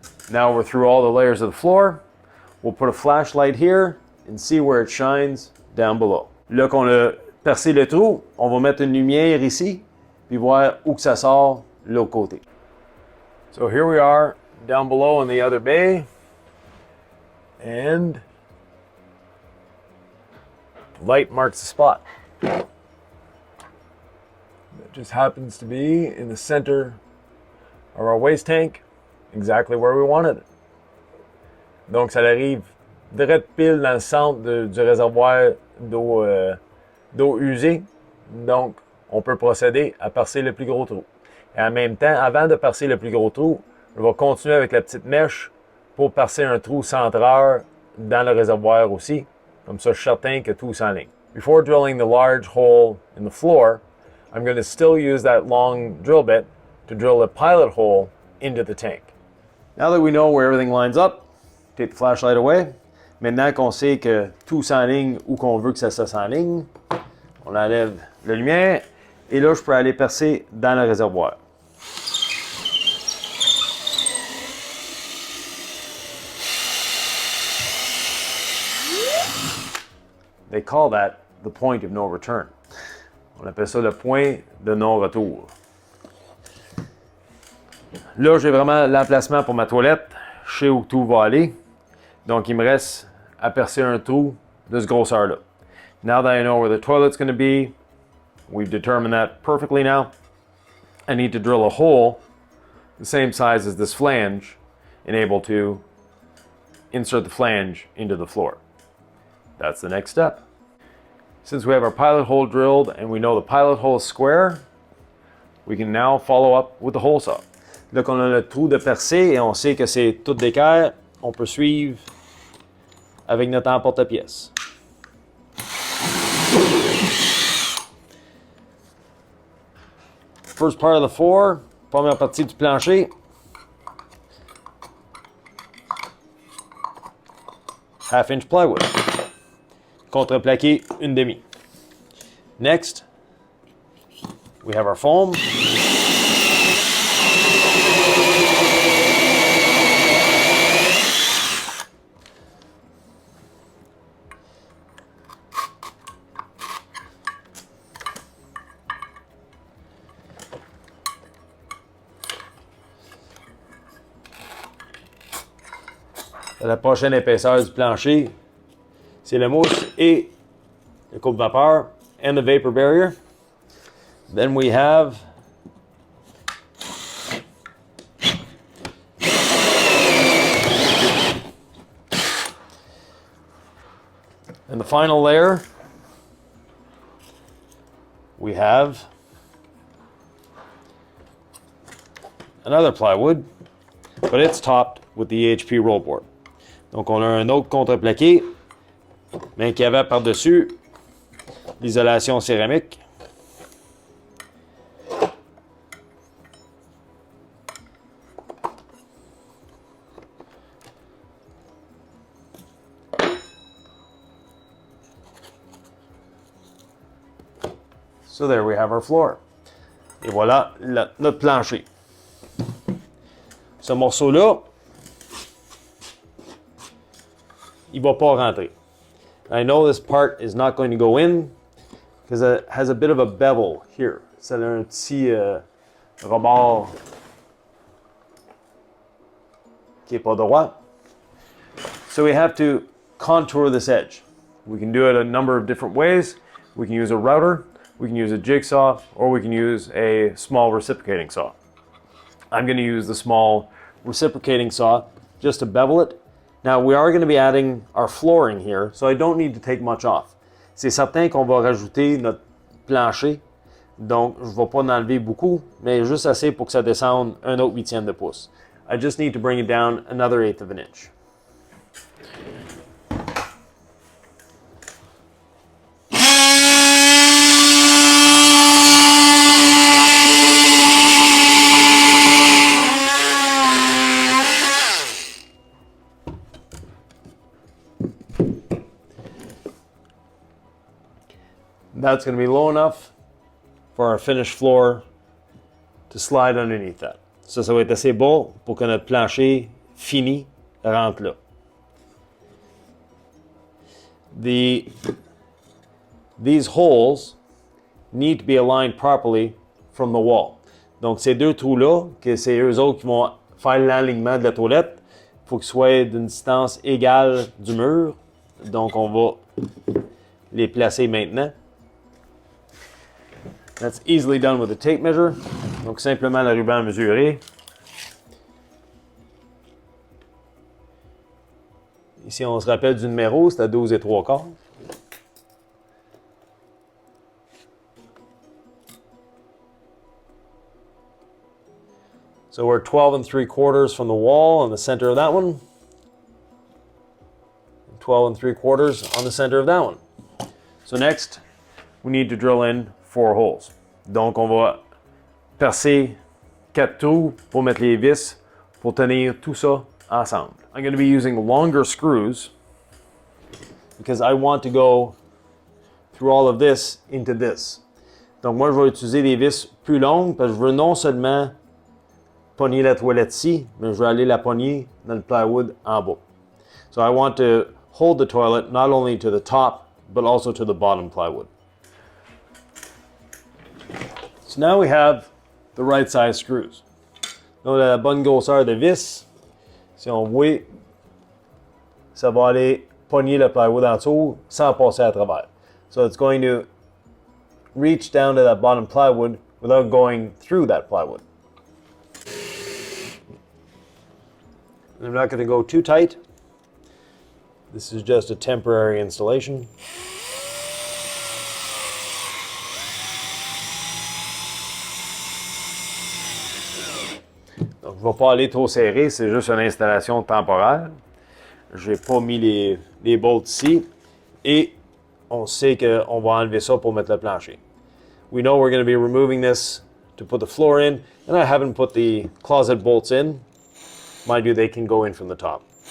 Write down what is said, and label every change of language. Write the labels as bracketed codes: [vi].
[en] Now we're through all the layers of the floor. We'll put a flashlight here and see where it shines down below. [fr] Là qu'on a percé le trou, on va mettre une lumière ici, puis voir où que ça sort de l'autre côté. [en] So here we are down below in the other bay, and the light marks the spot. It just happens to be in the center of our waste tank, exactly where we wanted it. [fr] Donc ça arrive direct pile dans le centre du réservoir d'eau usée. Donc, on peut procéder à percer le plus gros trou. Et en même temps, avant de percer le plus gros trou, je vais continuer avec la petite mèche pour percer un trou centreur dans le réservoir aussi. Comme ça, je suis certain que tout s'enligne. [en] Before drilling the large hole in the floor, I'm going to still use that long drill bit to drill a pilot hole into the tank. Now that we know where everything lines up, take the flashlight away. [fr] Maintenant qu'on sait que tout s'enligne où qu'on veut que ça s'enligne, on enlève la lumière et là je peux aller percer dans le réservoir. [en] They call that the point of no return. [fr] On appelle ça le point de non-retour. Là, j'ai vraiment l'emplacement pour ma toilette. Je sais où tout va aller. Donc, il me reste à percer un trou de ce grosseur-là. [en] Now that I know where the toilet's going to be, we've determined that perfectly now. I need to drill a hole the same size as this flange and able to insert the flange into the floor. That's the next step. Since we have our pilot hole drilled and we know the pilot hole is square, we can now follow up with the hole saw. [fr] Là qu'on a le trou de percée et on sait que c'est tout d'équerre, on peut suivre avec notre emporte-pièce. [en] First part of the floor, [fr] première partie du plancher. [en] Half-inch plywood. [fr] Contreplaqué 1/2. [en] Next, we have our foam. [fr] La prochaine épaisseur du plancher, c'est la mousse et le coupe-vapeur [en] and the vapor barrier. Then we have and the final layer, we have another plywood, but it's topped with the HP roll board. [fr] Donc, on a un autre contreplaqué, mais qui avait par-dessus l'isolation céramique. [en] So there we have our floor. [fr] Et voilà notre plancher. Ce morceau-là, il ne va pas rentrer. [en] I know this part is not going to go in because it has a bit of a bevel here. [fr] Ça a un petit rebord qui n'est pas droit. [en] So we have to contour this edge. We can do it a number of different ways. We can use a router, we can use a jigsaw, or we can use a small reciprocating saw. I'm going to use the small reciprocating saw just to bevel it. Now, we are going to be adding our flooring here, so I don't need to take much off. [fr] C'est certain qu'on va rajouter notre plancher, donc je ne vais pas en enlever beaucoup, mais juste assez pour que ça descende un autre 1/8 de pouce. [en] I just need to bring it down another 1/8 of an inch. That's going to be low enough for our finished floor to slide underneath that. [fr] Ça va être assez bas pour que notre plancher fini rentre là. [en] These holes need to be aligned properly from the wall. [fr] Donc ces deux trous-là, que c'est eux autres qui vont faire l'alignement de la toilette, il faut qu'ils soient d'une distance égale du mur. Donc on va les placer maintenant. [en] That's easily done with a tape measure. [fr] Donc simplement le ruban à mesurer. Ici on se rappelle du numéro, c'est à 12 3/4. [en] So we're 12 3/4 from the wall on the center of that one. 12 3/4 on the center of that one. So next, we need to drill in 4 holes. [fr] Donc on va percer 4 trous pour mettre les vis pour tenir tout ça ensemble. [en] I'm going to be using longer screws because I want to go through all of this into this. [fr] Donc moi, je vais utiliser des vis plus longues parce que je veux non seulement pogner la toilette ici, mais je veux aller la pogner dans le plywood en bas. [en] So I want to hold the toilet not only to the top, but also to the bottom plywood. So now we have the right size screws. [fr] Donc la bonne grosseur de vis, si on voit, ça va aller pogner le plywood en dessous sans passer à travers. [en] So it's going to reach down to that bottom plywood without going through that plywood. I'm not going to go too tight. This is just a temporary installation. [fr] Donc, je ne vais pas aller trop serré, c'est juste une installation temporaire. Je n'ai pas mis les bolts ici. Et on sait qu'on va enlever ça pour mettre le plancher. [en] We know we're going to be removing this to put the floor in, and I haven't put the closet bolts in. Mind you, they can go in from the top.